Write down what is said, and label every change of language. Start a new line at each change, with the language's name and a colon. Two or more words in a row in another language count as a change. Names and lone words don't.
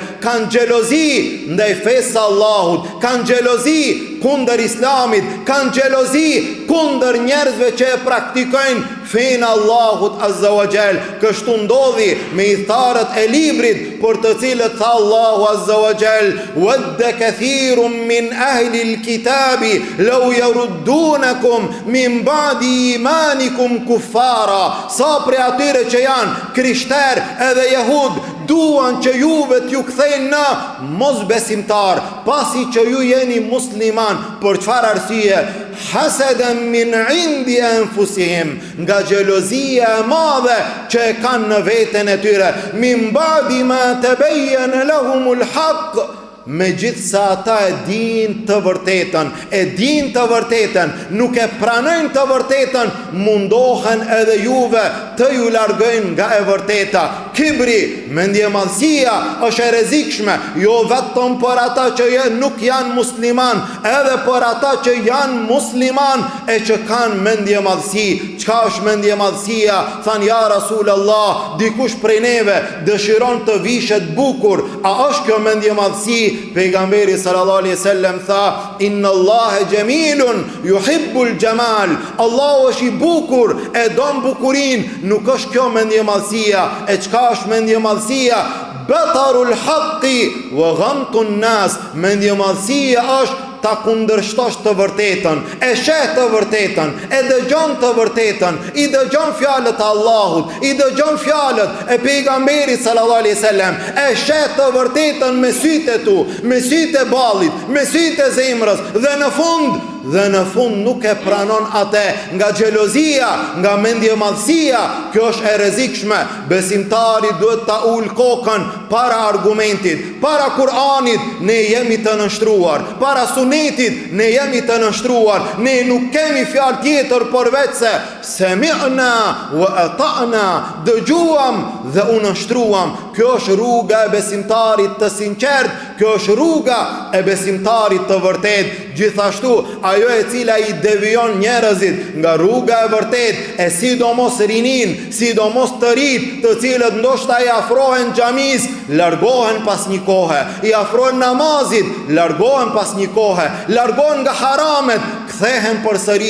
Albanian: Kanë xhelozi ndaj fesë Allahut, kanë xhelozi kundër Islamit, kanë xhelozi kundër njerëzve që e praktikojnë fenë Allahut
Arabic: عز وجل.
Albanian: Kështu ndodhi me idhtarët e librit, për të cilët tha Allahu
Arabic: عز وجل: "ود كثير من أهل الكتاب لو يردونكم من بعد إيمانكم كفارا."
Albanian: Sa prej atyre që janë krishterë edhe jehud duan që juve t'ju kthejnë në mosbesimtar, pasi që ju jeni musliman. Për çfarë arsye?
Arabic: حسدا من عند أنفسهم,
Albanian: nga xhelozia e madhe që e kanë në veten e tyre.
Arabic: من بعد ما تبين لهم الحق,
Albanian: me gjithë sa ata e din të vërtetën, nuk e pranojnë të vërtetën, mundohen edhe juve të ju largojnë nga e vërteta. Kibri, mendje madhësia, është e rrezikshme, jo vetëm për ata që nuk janë musliman, edhe për ata që janë musliman e që kanë mendje madhësi. Çka është mendje madhësia? Than
Arabic: يا رسول الله,
Albanian: dikush prej neve dëshiron të vishet bukur, a është kjo mendje madhësi? Pejgamberi
Arabic: صلى الله عليه وسلم
Albanian: tha:
Arabic: "إن الله جميل يحب الجمال."
Albanian: Allahu është i bukur, e don bukurinë. Nuk është kjo mendje madhësia. E çka është mendje madhësia?
Arabic: بطر الحق وغمط الناس.
Albanian: Mendje madhësia është ta kundërshtosh të vërtetën, e sheh të vërtetën, e dëgjon të vërtetën, i dëgjon fjalët e Allahut, i dëgjon fjalët e pejgamberit
Arabic: صلى الله عليه وسلم,
Albanian: e sheh të vërtetën me sytë e tu, me sytë e ballit, me sytë e zemrës, dhe në fund nuk e pranon atë, nga xhelozia, nga mendje madhësia. Kjo është e rrezikshme. Besimtari duhet ta ul kokën para argumentit, para Kur'anit ne jemi të nështruar, para sunetit ne jemi të nështruar. Ne nuk kemi fjalë tjetër përveç se
Arabic: سمعنا وأطعنا,
Albanian: dëgjuam dhe u nështruam. Kjo është rruga e besimtarit të sinqert, kjo është rruga e besimtarit të vërtet. Gjithashtu ajo e cila i devion njerëzit nga rruga e vërtet, e sidomos rinin, sidomos të rit, të cilët ndoshta i afrohen xhamis, largohen pas një kohe, i afrohen namazit, largohen pas një kohe, largohen nga haramet, kthehen përsëri.